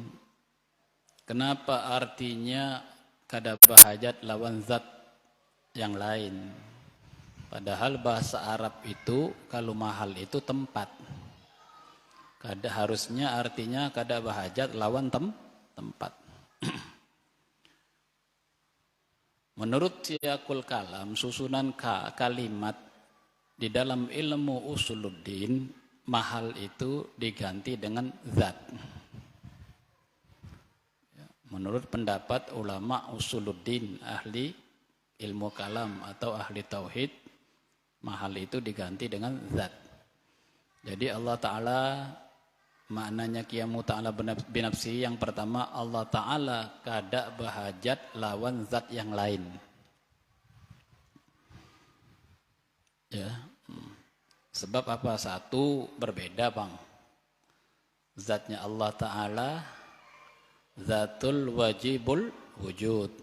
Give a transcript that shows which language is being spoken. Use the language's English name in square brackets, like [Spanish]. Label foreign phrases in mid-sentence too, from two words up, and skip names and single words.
[Banjar] Kenapa artinya kada bahajat lawan zat yang lain? [Indonesian] Padahal bahasa Arab itu kalau mahal itu tempat. [Banjar] Kada harusnya artinya kada bahajat lawan tempat. [Indonesian] Menurut Siyaqul Kalam, susunan kalimat di dalam ilmu usuluddin, mahal itu diganti dengan zat. Menurut pendapat ulama usuluddin, ahli ilmu kalam atau ahli tauhid, mahal itu diganti dengan zat. [Banjar] Jadi Allah Ta'ala, maknanya [Arabic] qiyamu ta'ala binafsi, [Banjar] yang pertama Allah Ta'ala kada bahajat lawan zat yang lain. [Indonesian] Ya. Sebab apa? Satu, berbeda bang. Zatnya Allah Ta'ala [Arabic] zatul wajibul wujud.